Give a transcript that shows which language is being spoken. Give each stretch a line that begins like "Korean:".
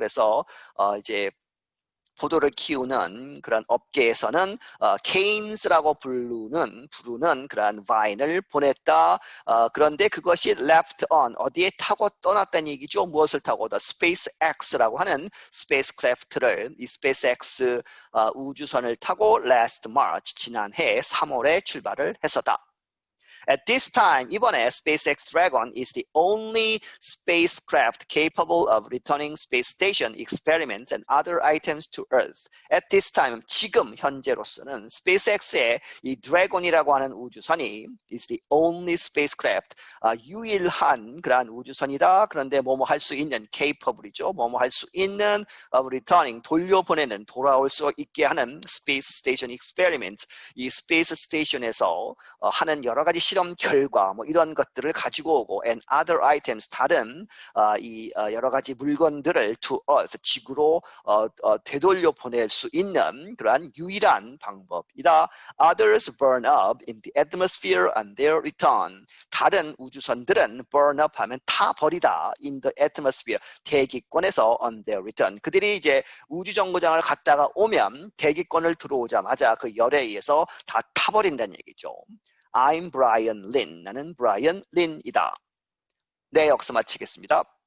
Korean: 그래서 이제 포도를 키우는 그런 업계에서는 canes라고 부르는 그러한 바인을 보냈다. 그런데 그것이
English: left on
Korean: 어디에 타고 떠났다는 얘기죠. 무엇을 타고? The SpaceX라고 하는 스페이스크래프트를 이 SpaceX 우주선을 타고
English: last March
Korean: 지난해 3월에 출발을 했었다.
English: At this time,
Korean: 이번에
English: SpaceX Dragon is the only spacecraft capable of returning space station experiments and other items to Earth. At this time,
Korean: 지금 현재로서는 SpaceX의 이 Dragon이라고 하는 우주선이
English: is the only spacecraft,
Korean: 유일한 그러한 우주선이다. 그런데 뭐뭐 할 수 있는 capable이죠. 뭐뭐 할 수 있는
English: of returning,
Korean: 돌려보내는, 돌아올 수 있게 하는
English: space station experiments.
Korean: 이 space station에서 하는 여러 가지 실험 결과 뭐 이런 것들을 가지고 오고
English: and other items
Korean: 다른 이 여러 가지 물건들을
English: to Earth
Korean: 지구로 되돌려 보낼 수 있는 그러한 유일한 방법이다.
English: Others burn up in the atmosphere on their return.
Korean: 다른 우주선들은
English: burn up
Korean: 하면 타버리다
English: in the atmosphere
Korean: 대기권에서
English: on their return.
Korean: 그들이 이제 우주정거장을 갔다가 오면 대기권을 들어오자마자 그 열에 의해서 다 타버린다는 얘기죠.
English: I'm Brian Lin.
Korean: 나는 Brian Lin이다. 네, 여기서 마치겠습니다.